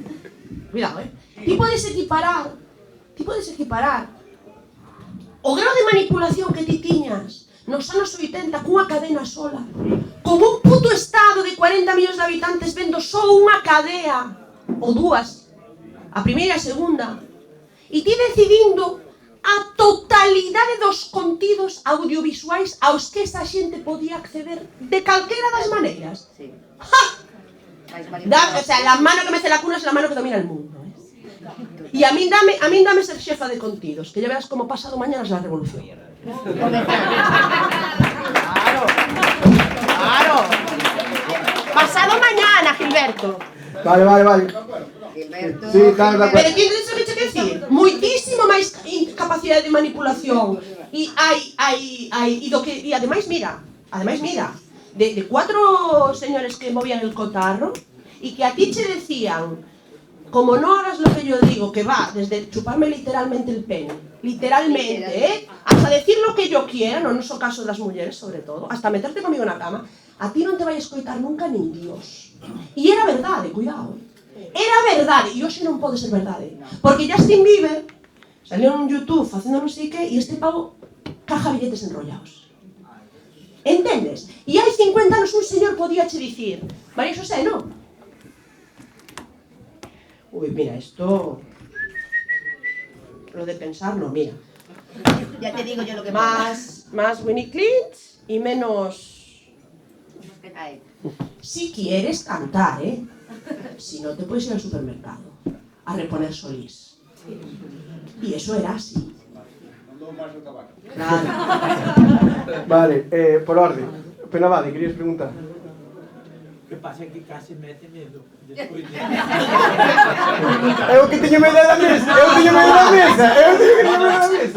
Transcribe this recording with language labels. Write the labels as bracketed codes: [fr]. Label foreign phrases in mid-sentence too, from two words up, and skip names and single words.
[gl] Cuidado, Ti podes equiparar o grado de manipulación que ti tiñas nos anos 80 cunha cadena sola, con un puto estado de 40 millóns de habitantes vendo só unha cadea, ou dúas, a primeira e a segunda, e ti decidindo a totalidade dos contidos audiovisuais aos que esa xente podía acceder de calquera das maneiras. Sí. ¡Ja! [es] O sea, la mano que mece la cuna es la mano que domina el mundo. Y a mí dame ser [gl] xefa de contidos, [es] que ya verás como pasado mañana es la revolución. Claro. Pasado mañana, Gilberto. Vale. Gilberto. Sí, claro. [gl] Pero ti entendes o que che quero dicir? Moitísimo máis capacidade de manipulación. E ademais mira, [es] de 4 señores que movían el cotarro [gl] e que a ti che decían, [es] como no hagas lo que yo digo, que va desde chuparme literalmente el pene, literalmente, hasta decir lo que yo quiera, [gl] no es o caso das mulleres sobre todo, [es] hasta meterte conmigo [gl] na cama, a ti non te vai escoitar nunca nin Dios. E era verdade, cuidado. Era verdade, e hoxe non pode ser verdade. Porque Justin Bieber [es] salió en YouTube [gl] facendo non sei que, e este [es] pavo caja billetes enrollados. [gl] Entendes? E hai 50 anos un señor podía che dicir, María José, non? Uy, mira, [es] esto... Lo de pensar, no, mira. Ya te digo yo lo que Más Winnie Clint y menos... Ay. Si quieres cantar, si no te puedes ir al supermercado a reponer Solís. Y eso era así. Claro. Vale, por orden. [gl] Penabade, querías preguntar? que pasa é que case mete medo despois de... Eu que teño medo da mesa, eu teño medo da mesa, eu teño que teño medo da mesa.